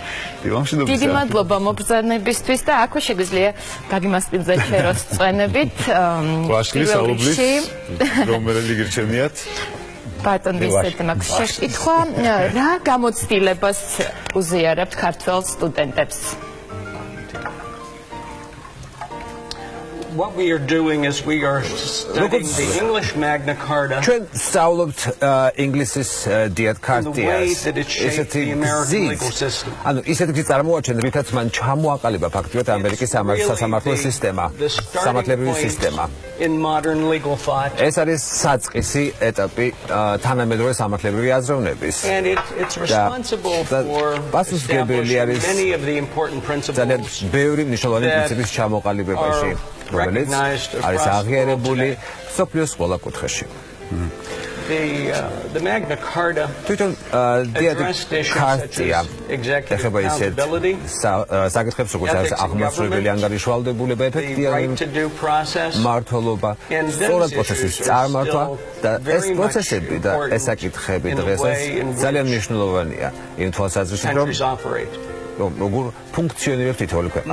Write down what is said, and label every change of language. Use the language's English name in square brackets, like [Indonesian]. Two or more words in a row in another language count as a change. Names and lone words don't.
[Georgian] დიდი მადლობა მობრძანებისთვის და აქვე შეგვიძლია გაგიმასპინძე ჩეროს წვენებით. ვაშლის აუბლის რომელი გირჩენიათ? ბატონ ვინსენტ მაქვს შეკითხვა, რა გამოცდილებას უზიარებთ ქართველ სტუდენტებს? [English] What we are doing is we are studying the English Magna Carta. [Georgian] ჩვენ სწავლობთ ინგლისის დიად ქარტიას. [English] ესეთი legal system. [Georgian] ანუ ისეთი გზით წარმოაჩენთ, რითაც მან ჩამოაყალიბა ფაქტიურად ამერიკის სასამართლო სისტემა, სამართლებრივი სისტემა. [English] In modern legal thought. [Georgian] ეს არის საწყისი ეტაპი თანამედროვე სამართლებრივი აზროვნების. [English] And it's responsible for establishing many of the important principles. [Georgian] ძალიან ბევრი მნიშვნელოვანი პრინციპის ჩამოყალიბებაში. რომელიც არის აღიარებული სოფლიოს ყველა კუთხეში. [English] The Magna Carta [Georgian] თვითონ ქარტია ეხება ისეთ საკითხებს, როგორც არის აღმასრულებელი ანგარიშვალდებულება, ეფექტიანი მმართველობა, სწორად პროცესის წარმართვა და ეს პროცესები და ეს საკითხები დღესაც ძალიან მნიშვნელოვანია იმ თვალსაზრისით, რომ როგორ ფუნქციონირებს თითოეული ქვეყანა.